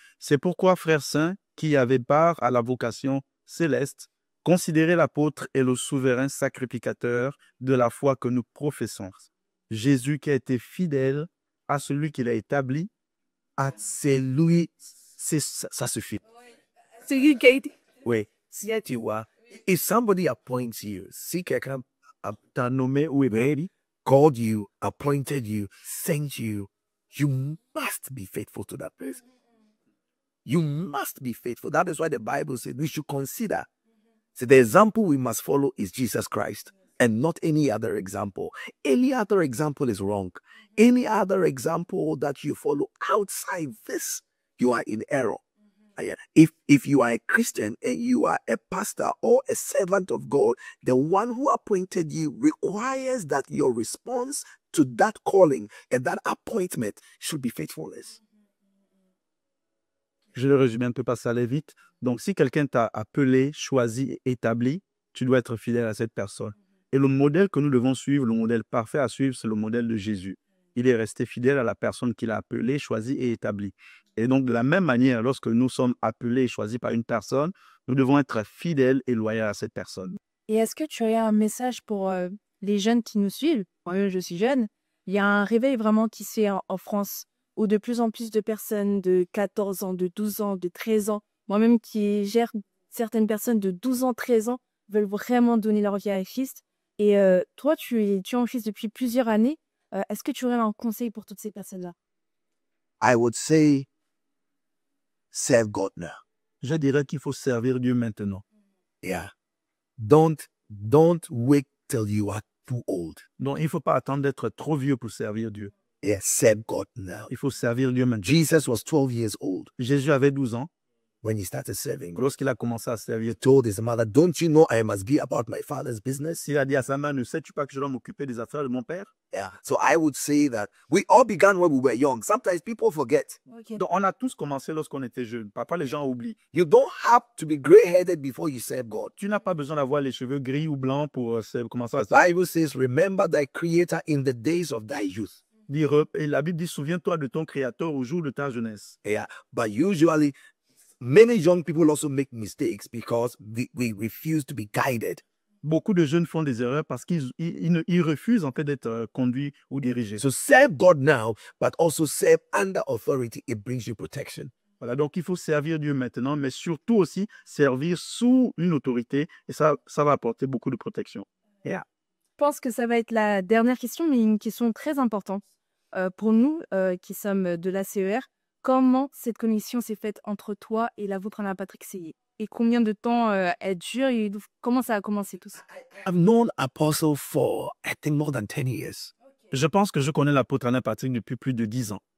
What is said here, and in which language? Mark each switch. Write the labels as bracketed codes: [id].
[fr] C'est pourquoi, frères saints, qui avaient part à la vocation céleste, considérez l'apôtre et le souverain sacrificateur de la foi que nous professons. Jésus qui a été fidèle à celui qu'il a établi. C'est lui, ça suffit. C'est lui qui a été. Oui, si tu vois, [en] if somebody appoints you, [fr] si quelqu'un T'a nommé ou [en] ready, called you, appointed you, sent you, you must be faithful to that person. You must be faithful. That is why the Bible says we should consider. So the example we must follow is Jesus Christ and not any other example. Any other example is wrong. Any other example that you follow outside this, you are in error. If you are a Christian and you are a pastor or a servant of God, the one who appointed you requires that your response to that calling and that appointment should be faithfulness. [fr] Je le résume un peu parce que ça allait vite. Donc, si quelqu'un t'a appelé, choisi, établi, tu dois être fidèle à cette personne. Et le modèle que nous devons suivre, le modèle parfait à suivre, c'est le modèle de Jésus. Il est resté fidèle à la personne qu'il a appelée, choisie et établie. Et donc, de la même manière, lorsque nous sommes appelés et choisis par une personne, nous devons être fidèles et loyaux à cette personne. Et est-ce que tu aurais un message pour les jeunes qui nous suivent? Moi-même, je suis jeune. Il y a un réveil vraiment qui se fait en France, où de plus en plus de personnes de 14 ans, de 12 ans, de 13 ans, moi-même qui gère certaines personnes de 12 ans, 13 ans, veulent vraiment donner leur vie à Christ. Et toi, tu es en Christ depuis plusieurs années. Est-ce que tu aurais un conseil pour toutes ces personnes-là? [en] I would say, serve God now. [fr] Je dirais qu'il faut servir Dieu maintenant. [en] Yeah. Don't wait till you are too old. [fr] Donc, il ne faut pas attendre d'être trop vieux pour servir Dieu. [en] Yeah, serve God now. [fr] Il faut servir Dieu maintenant. [en] Jesus was 12 years old [fr] Jésus avait 12 ans [en] when he started serving. [fr] lorsqu'il a commencé à servir. [en] He told his mother, don't you know I must be about my father's business? [fr] Il a dit à sa mère, ne sais-tu pas que je dois m'occuper des affaires de mon père? [en] Yeah. So I would say that we all began when we were young. Sometimes people forget. Okay. [fr] Donc, on a tous commencé lorsqu'on était jeunes. Parfois, les gens oublient. [en] You don't have to be gray-headed before you serve God. [fr] Tu n'as pas besoin d'avoir les cheveux gris ou blancs pour commencer à [en] The Bible says, remember thy creator in the days of thy youth. [fr] dire. Et la Bible dit, souviens-toi de ton Créateur au jour de ta jeunesse. [en] Yeah. But usually, many young people also make mistakes because we refuse to be guided. [fr] Beaucoup de jeunes font des erreurs parce qu'ils refusent en fait d'être conduits ou dirigés. [en] So serve God now, but also serve under authority. It brings you protection. [fr] Voilà, donc il faut servir Dieu maintenant, mais surtout aussi servir sous une autorité et ça va apporter beaucoup de protection. [en] Yeah. [fr] Je pense que ça va être la dernière question, mais une question très importante pour nous qui sommes de la CER. Comment cette connexion s'est faite entre toi et la vôtre, Alain Patrick Seyé? Et combien de temps elle dure et comment ça a commencé tout ça? [en] I've known Apostle for, I think, more than 10 years. [fr] Je pense que je connais l'apôtre Alain Patrick depuis plus de 10 ans.